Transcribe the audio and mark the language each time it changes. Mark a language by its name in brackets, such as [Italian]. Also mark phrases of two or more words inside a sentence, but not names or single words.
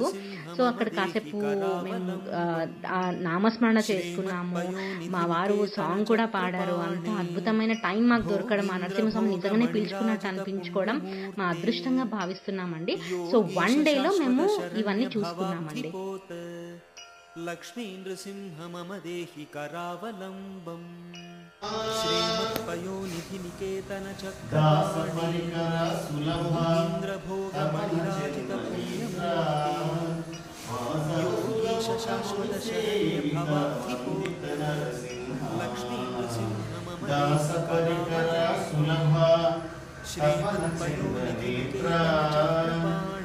[Telugu] సో అక్కడ కాసేపు మేము నామస్మరణ చేసుకున్నాము, మా వారు సాంగ్ కూడా పాడారు. అంత అద్భుతమైన టైం మాకు దొరకడం, ఆ నరసింహస్వామి నిజంగానే పిలుచుకున్నట్టు అనిపించుకోవడం మా అదృష్టంగా భావిస్తున్నామండి. సో 1 డేలో మేము ఇవన్నీ చూసుకున్నామండి. [Sanskrit] लक्ष्मी नृसिंह मम देहि करावलम्बम् श्रीमत्पयोनिधि निकेतन चक्रपाणि इन्द्रभोगमणिराजित योगीश शाश्वत शरण्य भवाब्धिपूत लक्ष्मी नृसिंह मम देहि करावलम्बम् श्रीमत्पयोनिधि निकेतन चक्रपाणि